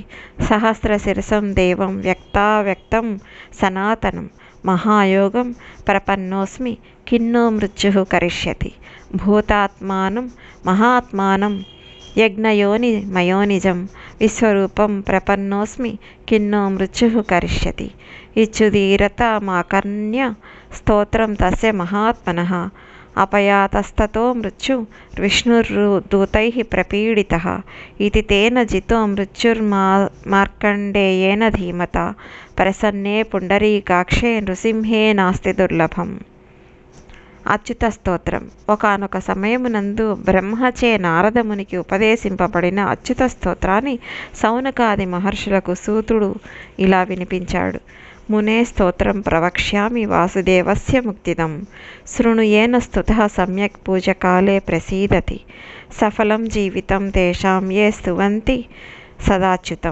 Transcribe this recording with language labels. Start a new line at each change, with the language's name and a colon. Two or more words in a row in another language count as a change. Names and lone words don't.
Sanskrit: సహస్రశిరసం దేవం వ్యక్తావ్యక్తం సనాతనం మహాయోగం ప్రపన్నోస్మి కిన్నో మృత్యు కరిష్యతి. భూతాత్మానం మహాత్మానం యజ్ఞయోని మయోనిజం విశ్వరూపం ప్రపన్నోస్మి కిన్నో మృత్యు కరిష్యతి. ఇచ్చుదీరత మాకర్ణ్య స్తోత్రం తస్య మహాత్మనః अपयातस्ततो मृत्यु विष्णुर्दूतैः प्रपीडितः इति तेन जितो मृत्युर्मार्कण्डेयेन धीमता प्रसन्ने पुण्डरीकाक्षे नृసింహే నాస్తి దుర్లభం.
Telugu: అచ్యుత స్తోత్రం. ఒకానొక సమయమునందు బ్రహ్మచే నారదమునికి ఉపదేశింపబడిన అచ్యుత స్తోత్రాన్ని సౌనకాది మహర్షులకు సూతుడు ఇలా వినిపించాడు.
Sanskrit: మునే స్తోత్రం ప్రవక్ష్యామి వాసుదేవస్య ముక్తిదం శృణుయేన స్తుతః సమ్యక్ పూజకాలే ప్రసీదతి సఫలం జీవితం తేషాం ఏ స్తువంతి సదాచ్యుతం.